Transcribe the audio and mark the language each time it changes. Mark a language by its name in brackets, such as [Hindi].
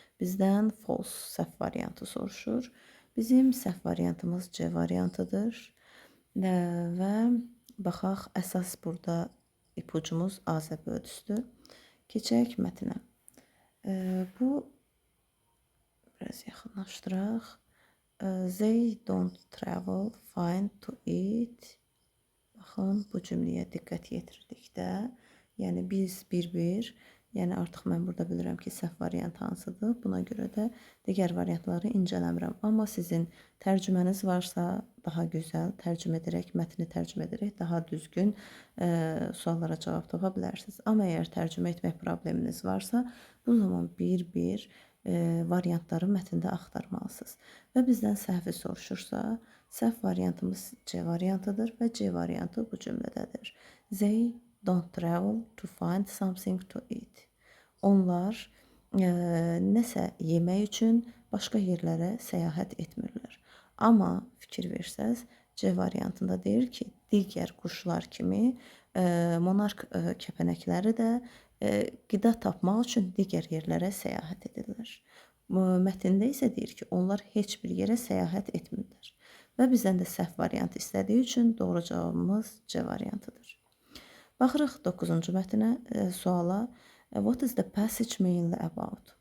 [Azerbaijani] Bizdən false, səhv variantı soruşur. Bizim səhv variantımız C variantıdır. Və baxaq, əsas burada ipucumuz A-Z bölüsüdür. Keçək mətnə. Bu, biraz yaxınlaşdıraq. [English] They don't travel, find to eat. [Azerbaijani] Baxın, bu cümləyə diqqət yetirdikdə, yəni biz bir-bir, yəni artıq mən burada bilirəm ki, səhv variant hansıdır. Buna görə də digər variantları incələmirəm. Amma sizin tərcüməniz varsa, daha gözəl tərcümə edərək, mətni tərcümə edərək daha düzgün suallara cavab tapa bilərsiniz. Amma əgər tərcümə etmək probleminiz varsa, bu zaman bir-bir variantları mətndə axtarmalısınız. Və bizdən səhvi soruşursa, səhv variantımız C variantıdır və C variantı bu cümlədədir. [English] They don't travel to find something to eat. [Azerbaijani] Onlar nəsə yemək üçün başqa yerlərə səyahət etmirlər. Amma fikir versəz, C variantında deyir ki, digər quşlar kimi monark kəpənəkləri də qida tapmaq üçün digər yerlərə səyahət edirlər. Mətndə isə deyir ki, onlar heç bir yerə səyahət etmirlər. Və bizdən də səhv variantı istədiyi üçün doğru cavabımız C variantıdır. Baxırıq 9-cu mətnə, suala. [English] What is the passage mainly about?